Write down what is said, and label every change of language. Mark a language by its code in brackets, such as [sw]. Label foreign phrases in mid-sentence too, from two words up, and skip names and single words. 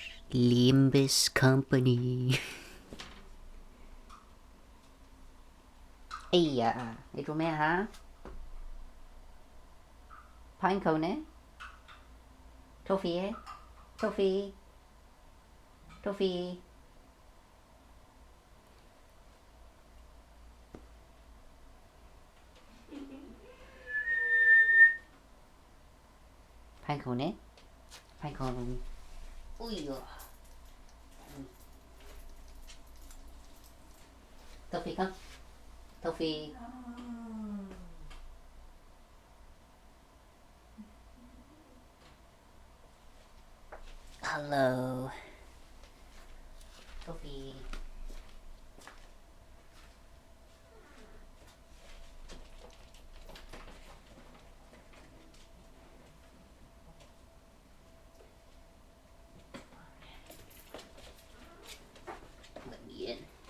[en] Limbus Company. [vi] Ây da, đi cho mẹ hả? [en] Pinecone, Toffee, Toffee, Toffee. Pinecone, Pinecone. [vi] Ui da. Toffee, [en] come. Toffee. Hello. Toffee. Let me in.